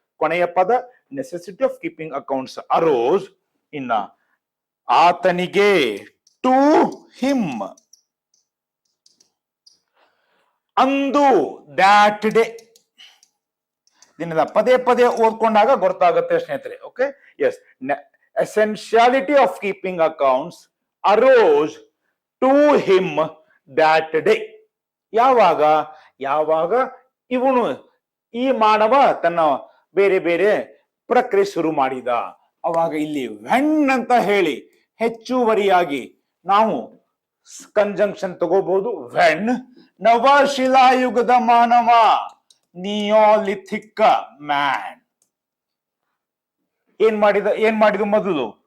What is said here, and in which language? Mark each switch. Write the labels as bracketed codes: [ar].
[kn] ಕೊನೆಯ ಪದ [en] Necessity of keeping accounts arose. [kn] ಇನ್ನ ಆತನಿಗೆ [en] to him, [kn] ಅಂದು [en] That day. [kn] ದಿನದ ಪದೇ ಪದೇ ಓದ್ಕೊಂಡಾಗ ಗೊತ್ತಾಗುತ್ತೆ ಸ್ನೇಹಿತರೆ. [en] Okay, yes, essentiality of keeping accounts arose to him that day. [kn] ಯಾವಾಗ ಯಾವಾಗ ಇವನು ಈ ಮಾನವ ತನ್ನ ಬೇರೆ ಬೇರೆ ಪ್ರಕ್ರಿಯೆ ಶುರು ಮಾಡಿದ ಅವಾಗ ಇಲ್ಲಿ ವೆನ್ ಅಂತ ಹೇಳಿ ಹೆಚ್ಚುವರಿಯಾಗಿ ನಾವು ಕಂಜಂಕ್ಷನ್ ತಗೋಬಹುದು. ವೆನ್ ನವಶಿಲಾಯುಗದ ಮಾನವ, [en] neolithic man [kn] ಏನ್ ಮಾಡಿದ ಮೊದಲು